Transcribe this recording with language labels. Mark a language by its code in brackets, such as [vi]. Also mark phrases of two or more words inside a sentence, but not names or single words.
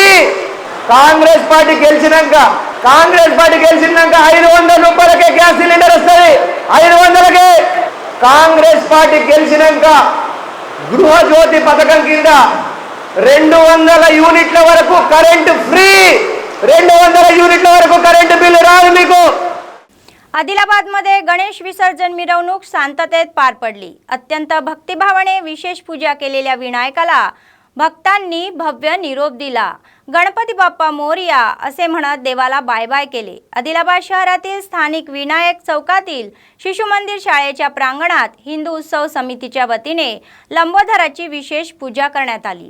[te] కాంగ్రెస్ పార్టీ గెలిచినాక 500 రూపాయలకే గ్యాస్ సిలిండర్ వస్తుంది, 500కే. కాంగ్రెస్ పార్టీ గెలిచినాక గృహజ్యోతి పథకం కింద 200 యూనిట్ల వరకు కరెంటు ఫ్రీ. 200 యూనిట్ల వరకు కరెంటు బిల్లు రాదు మీకు. [mr] आदिलाबादमध्ये गणेश विसर्जन मिरवणूक शांततेत पार पडली. अत्यंत भक्तिभावाने विशेष पूजा केलेल्या विनायकाला भक्तांनी भव्य निरोप दिला. गणपती बाप्पा मोरया असे म्हणत देवाला [en] bye bye [mr] केले. आदिलाबाद शहरातील स्थानिक विनायक चौकातील शिशु मंदिर शाळेच्या प्रांगणात हिंदू उत्सव समितीच्या वतीने लंबोदराची विशेष पूजा करण्यात आली.